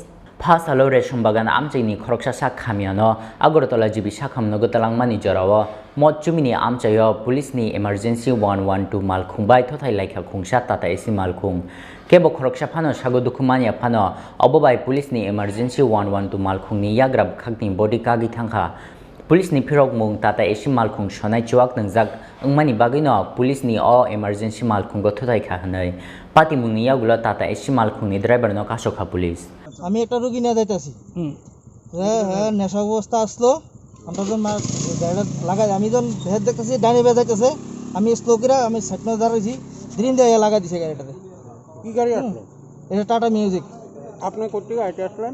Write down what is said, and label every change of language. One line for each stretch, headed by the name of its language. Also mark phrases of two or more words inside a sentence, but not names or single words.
Kok Borok: Fasalo resham bagan amchaini khoroksa sak khamiano agortola jibi sakham nogo talangmani jorawo mochumini amchayo police ni emergency 112 malkhung bai thotai laikha khungsa tata esi malkhung kebo khoroksa phano sago dukhumania phano obobai police ni emergency 112 malkhung ni yagrab khakni body kagi thangkha police ni phirok mung tata esi malkhung sonai chuak nangjak angmani bagino police ni o emergency malkhung go thotai kha hanai pati mungni yagulo tata esi malkhung ni driver no kasokha police
Bangla: আমি একটা রোগী নিয়ে যাইতেছি হ্যাঁ নেশা অবস্থা আসলো আমরা যখন গাড়িটা লাগাই আমি যখন ভেদ দেখতেছি ডানে বেজ যাইতেছে আমি স্লো করে আমি সাইডে দাঁড়াইছি দিন দিয়ে লাগাই দিছে গাড়িটাতে কি গাড়ি আসলো এটা টাটা মিউজিক আপনি কোথা থেকে আসলেন